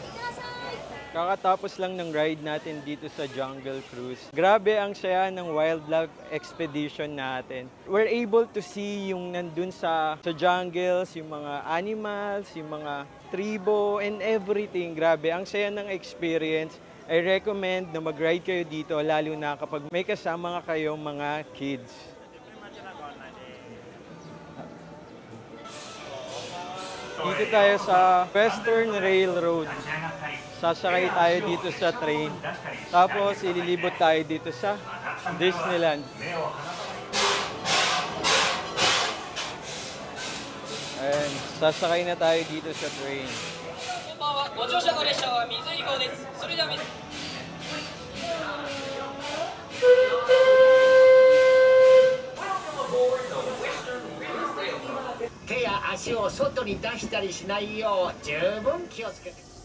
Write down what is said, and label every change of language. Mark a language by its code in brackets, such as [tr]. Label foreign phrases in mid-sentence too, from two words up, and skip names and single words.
[tl] Kakatapos lang ng ride natin dito sa Jungle Cruise. Grabe ang saya ng [en] wildlife expedition [tl] natin. [en] We're able to see [tl] yung nandun sa jungles, yung mga animals, yung mga tribo, [en] and everything. [tl] Grabe, ang saya ng experience. [en] I recommend [tl] na mag-ride kayo dito, lalo na kapag may kasama nga kayong mga kids. Dito tayo sa Western Railroad. Sasakay tayo dito sa train. Tapos ililibot tayo dito sa Disneyland. Ayan, sasakay na tayo dito sa train. [ja] ご乗車の列車は水井号です。それでは手や足を外に出したりしないよう十分気をつけて。